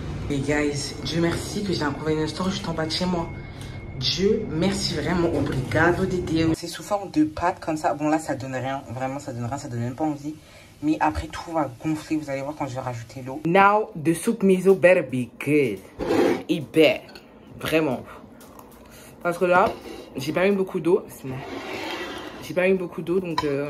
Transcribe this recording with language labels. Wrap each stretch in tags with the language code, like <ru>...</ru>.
<fr>Les guys, Dieu merci que j'ai un convenience store juste en bas de chez moi. Dieu merci vraiment,</fr> <pt>obrigado de Deus.</pt> <fr>C'est sous forme de pâte comme ça. Bon là ça donne rien, vraiment ça donne rien, ça donne même pas envie. Mais après tout va gonfler, vous allez voir quand je vais rajouter l'eau.</fr> <en>Now the soup miso better be good. It better,</en> <fr>vraiment. Parce que là, j'ai pas mis beaucoup d'eau. J'ai pas mis beaucoup d'eau donc...</fr>